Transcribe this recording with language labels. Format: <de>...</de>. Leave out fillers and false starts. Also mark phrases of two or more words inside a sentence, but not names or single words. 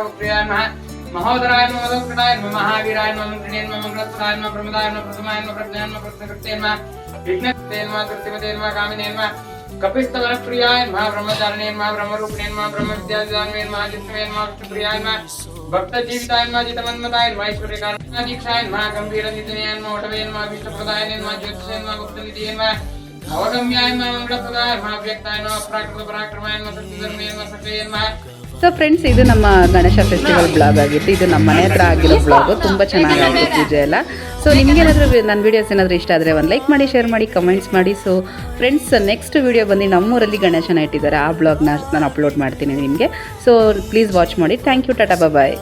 <sa>प्रियाय नमः महोदराय नमः मधुकटाय नमः महावीराय नमः मंत्रिणे नमः मंगलप्रदाय नमः प्रमदाय नमः प्रथमाय नमः प्रज्ञाय नमः प्रत्यकृते नमः विघ्नते नमः कृत्तिमते नमः कामिने नमः कपिस्तवनप्रियाय नमः ब्रह्मचारिणे नमः ब्रह्मरूपिणे नमः ब्रह्मविद्यादानवे नमः जिष्णवे नमः विष्णुप्रियाय नमः भक्तजीविताय नमः जितमन्मताय नमः ऐश्वर्यकारणदीक्षाय नमः गम्भीरनिधये नमः ओटवे नमः विष्णुप्रदाय नमः ज्योतिषे नमः गुप्तनिधये नमः नवगम्याय नमः मंगलप्रदाय नमः व्यक्ताय नमः प्राकृतपराक्रमाय नमः सत्यधर्मे नमः सत्ये नमः.</sa> <en>so friends,</en> <kn>ಇದು ನಮ್ಮ ಗಣೇಶ</kn> <en>festival blog</en> <kn>ಆಗಿತ್ತು. ಇದು ನಮ್ಮ ಮನೆ ಹತ್ರ ಆಗಿರೋ ಬ್ಲಾಗು. ತುಂಬ ಚೆನ್ನಾಗಾಯಿತು ಪೂಜೆ ಎಲ್ಲ. ಸೊ ನಿಮಗೇನಾದರೂ ನನ್ನ ವೀಡಿಯೋಸ್ ಏನಾದರೂ ಇಷ್ಟ ಆದರೆ ಒಂದು ಲೈಕ್ ಮಾಡಿ, ಶೇರ್ ಮಾಡಿ, ಕಮೆಂಟ್ಸ್ ಮಾಡಿ.</kn> <en>so friends, next video</en> <kn>ಬಂದು ನಮ್ಮೂರಲ್ಲಿ ಗಣೇಶನ ಇಟ್ಟಿದ್ದಾರೆ. ಆ ಬ್ಲಾಗ್ನ ನಾನು ಅಪ್ಲೋಡ್ ಮಾಡ್ತೀನಿ ನಿಮಗೆ.</kn> <en>so please watch</en> <kn>ಮಾಡಿ.</kn> <en>thank you. tata bye.</en>